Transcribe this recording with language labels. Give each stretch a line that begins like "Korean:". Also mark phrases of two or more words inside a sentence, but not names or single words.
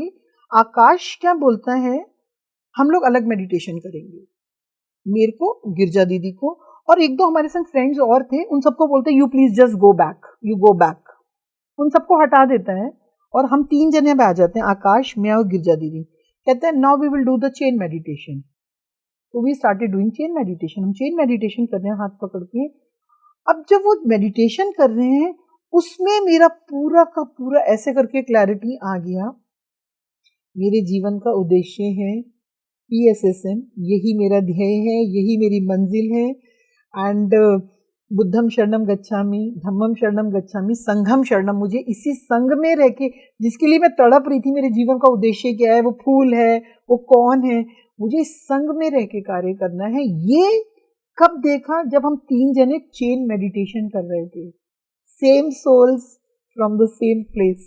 Hindi: आकाश क्या बोलता है, हम लोग अलग मेडिटेशन करेंगे, मेरे को, गिरजा दीदी को और एक दो हमारे संग फ्रेंड्स और थे, उन सबको बोलते हैं
English: you please just go back, you go back,
Hindi: उन सबको हटा देता है और हम 3 जने आ जाते हैं, आकाश, मैं और गिरजा दीदी। कहते हैं
English: now we will do the chain meditation.
Hindi: तो
English: we started doing chain meditation,
Hindi: हम
English: chain meditation
Hindi: कर रहे हैं हाथ पकड़ के। अब जब वो मेडिटेशन कर रहे हैं उसमें मेरा पूरा का पूरा ऐसे करके क्लैरिटी आ गया, मेरे जीवन का उद्देश्य है PSSM, यही मेरा ध्येय है, यही मेरी मंजिल है।
Pali: एंड बुद्धम शरणम गच्छामि, धम्मम शरणम गच्छामि, संघम शरणम।
Hindi: मुझे इसी संघ में रह के, जिसके लिए मैं तड़प रही थी, मेरे जीवन का उद्देश्य क्या है, वो फूल है, वो कौन है, मुझे इस संघ में रह के कार्य करना है। ये कब देखा? जब हम 3 जने
English: chain meditation
Hindi: कर रहे थे,
English: same souls from the same place.